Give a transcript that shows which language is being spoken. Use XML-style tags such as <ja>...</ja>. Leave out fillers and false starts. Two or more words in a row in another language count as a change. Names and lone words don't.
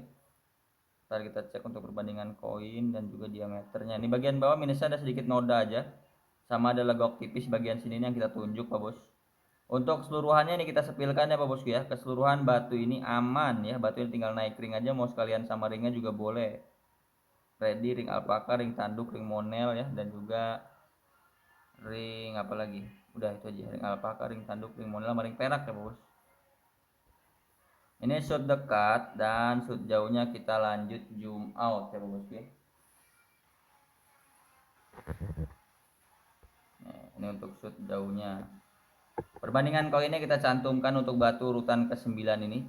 <id>Ntar kita cek untuk perbandingan koin dan juga diameternya. Ini bagian bawah minusnya ada sedikit noda aja, sama ada legok tipis bagian sini yang kita tunjuk Pak Bos. Untuk keseluruhannya ini kita sepilkan ya Pak Bosku ya. Keseluruhan batu ini aman ya. Batu ini tinggal naik ring aja, mau sekalian sama ringnya juga boleh. Ready, ring alpaka, ring tanduk, ring monel ya, dan juga ring apa lagi? Udah itu aja, ring alpaka, ring tanduk, ring monel, ring perak ya bos. Ini shoot dekat dan shoot jauhnya kita lanjut</id> <en>zoom out</en> <id>ya bos ya. Nah, ini untuk shoot jauhnya. Perbandingan koinnya kita cantumkan untuk batu urutan ke-9 ini.</id>